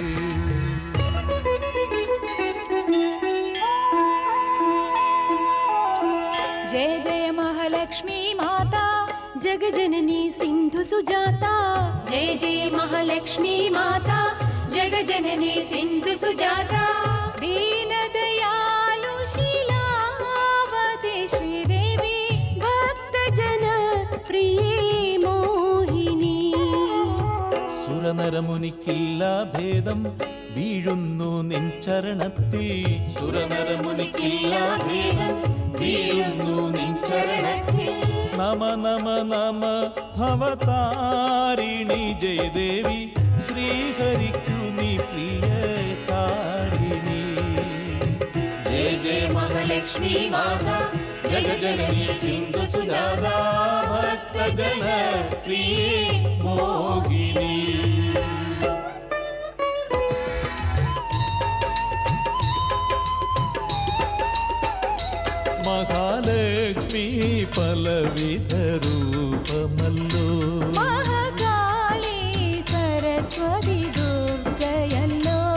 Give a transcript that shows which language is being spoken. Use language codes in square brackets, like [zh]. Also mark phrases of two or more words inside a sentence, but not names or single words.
[hi] जय जय महालक्ष्मी माता जगजननी सिंधु सुजाता। जय जय महालक्ष्मी माता जगजननी सिंधु सुजाता। दीन दयालु शीलावती श्रीदेवी भक्त जन प्रिये मोहिनी। [ml] സുരനരമുനിക്കില്ല ഭേദം വീഴുന്നു നിൻ ചരണത്തിൽ. സുരനരമുനിക്കില്ല ഭേദം വീഴുന്നു നിൻ ചരണത്തിൽ. നമ നമ നമ ഭവതാരിണി ജയദേവി ശ്രീഹരിക്കു നീ പ്രിയ താരിണി. [hi] जय जय महालक्ष्मी माता जगजननी सिंधु सुजाता भक्त जन प्रिये मोहिनी। [ml] മഹാലക്ഷ്മി പലവിധ രൂപമല്ലോ. മഹാകാളി സരസ്വതി ദുർഗയല്ലോ.